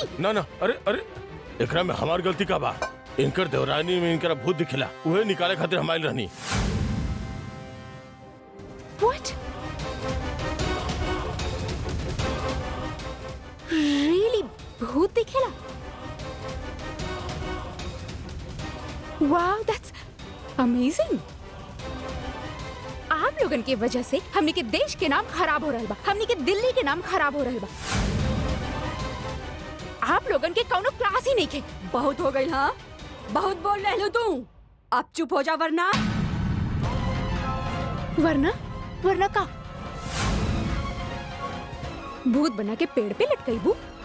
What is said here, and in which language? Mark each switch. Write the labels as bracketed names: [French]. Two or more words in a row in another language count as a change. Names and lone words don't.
[Bhojpuri] ना ना, अरे एकरा में हमार गलती का बा। इनकर देवरानी में इनकर भूत दिखला, उहे निकाले खातिर हमारी रहनी। [English] What? Really? [Bhojpuri] भूत दिखेला? [English] Wow, that's amazing. [Bhojpuri] आप लोगन की वजह से हमने के देश के नाम खराब हो रहल बा, हमने के दिल्ली के नाम खराब हो रहल बा। आप लोगन के कौनो क्लास ही नहीं खे। बहुत हो गई। हाँ, बहुत बोल रहे हो तू। अब चुप हो जा, वरना का भूत बना के पेड़ पे लटकाई बू।